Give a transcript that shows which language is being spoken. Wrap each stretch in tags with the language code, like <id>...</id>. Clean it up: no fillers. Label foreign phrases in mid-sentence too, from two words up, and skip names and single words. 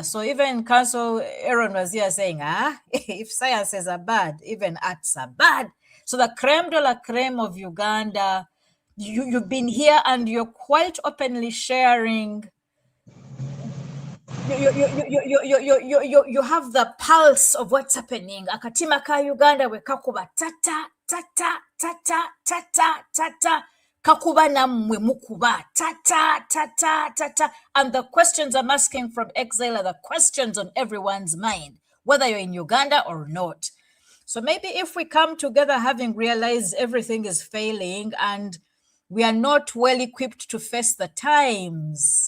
<en>So even Council Aaron was here saying, if sciences are bad, even arts are bad. So the</en> <fr>creme de la creme</fr> <en>of Uganda, you've been here and you're quite openly sharing. You have the pulse of what's happening.</en> <lg>Akatima ka Uganda wekakuba tata tata tata tata tata. Kakuba namwe mukuba tata tata tata.</lg> <en>And the questions I'm asking from exile are the questions on everyone's mind, whether you're in Uganda or not. So maybe if we come together having realized everything is failing and we are not well equipped to face the times.</en>